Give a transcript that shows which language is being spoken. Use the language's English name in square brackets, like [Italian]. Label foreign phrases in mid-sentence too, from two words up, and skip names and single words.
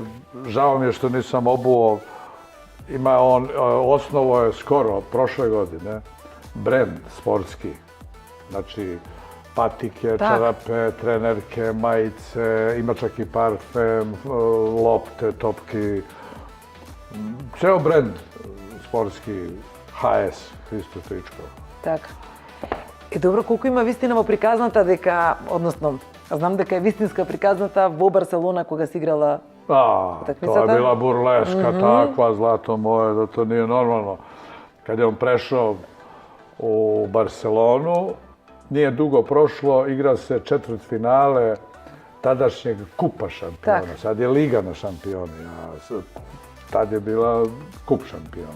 [Serbian] Žao mi je što nisam obuo, ima on, osnovo je skoro, prošle godine, brend sportski. Znači, patike, čarape, trenerke, majice, ima čak i parfem, lopte, topki. Ceo brend sportski, HS, Hristo Stoičkov. [Macedonian] Така. Добро, колку има вистина во приказната дека, односно, знам дека е вистинска приказната во Барселона кога си играла utakmicата? [Serbian] To je bila burleska takva, zlato moje, da to nije normalno. Kad je on prešao u Barcelonu, nije dugo prošlo, igra se četvrtfinale tadašnjeg kupa šampiona. Sad je [Macedonian] Лига на шампиони, [Serbian] a tad je bila kup šampiona.